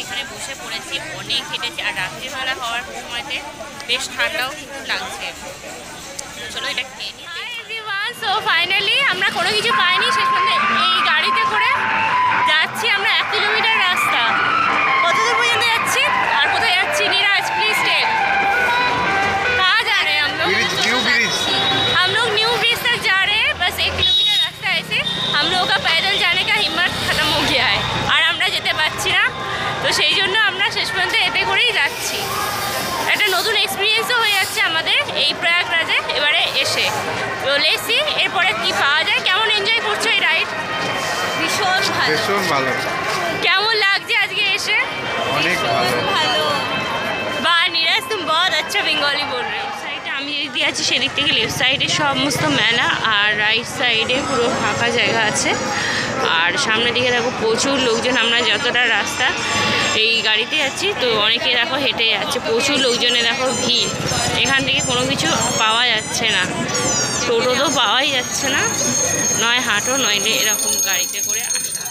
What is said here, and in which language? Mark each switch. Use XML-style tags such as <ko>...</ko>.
<bn>এখানে বসে পড়েছি, অনেক হেঁটেছি। আর রাত্রিবেলা হওয়ার সময়তে বেশ ঠান্ডাও কিন্তু লাগছে। চলো এটা খেয়ে নিই। সো ফাইনালি আমরা কোনো কিছু পাইনি, সেখানে এই গাড়িতে করে যাচ্ছি আমরা 1 কিলোমিটার রাস্তা। কতদূর পর্যন্ত যাচ্ছি আর কোথায় যাচ্ছি?</bn> <hi>Neeraj please take. कहाँ जा रहे हैं हम लोग? हम लोग न्यू ब्रिज तक जा रहे हैं। बस 1 किलोमीटर रास्ता ऐसे हम लोगों का पैदल जाने का हिम्मत खत्म हो गया है।</hi> <bn>আর আমরা যেতে পারছি না, তো সেই জন্য আমরা শেষ পর্যন্ত এতে করেই যাচ্ছি। একটা নতুন এক্সপিরিয়েন্সও হয়ে যাচ্ছে আমাদের এই প্রয়াগরাজে এবারে এসে। তো লেসি এরপরে কি পাওয়া যায়। কেমন এনজয় করছো এই রাইড? ভীষণ ভালো, ভীষণ ভালো। কেমন লাগছে আজকে এসে? অনেক ভালো। বাহ</bn> <hi>नीरज तुम बहुत अच्छा बंगाली बोल रहे हो।</hi> <bn>সাইডে আমি যেদিকে আছি সেদিক থেকে লেফট সাইডে সমস্ত মেলা, আর রাইট সাইডে পুরো ফাঁকা জায়গা আছে। আর সামনের দিকে দেখো প্রচুর লোকজন। আমরা যতটা রাস্তা এই গাড়িতে যাচ্ছি, তো অনেকে দেখো হেঁটে যাচ্ছে। প্রচুর লোকজনে দেখো ভিড়। এখান থেকে কোনো কিছু পাওয়া যাচ্ছে না, টোটো তো পাওয়াই যাচ্ছে না, নয় হাঁটো নইলে এরকম গাড়িতে করে আসা।</bn>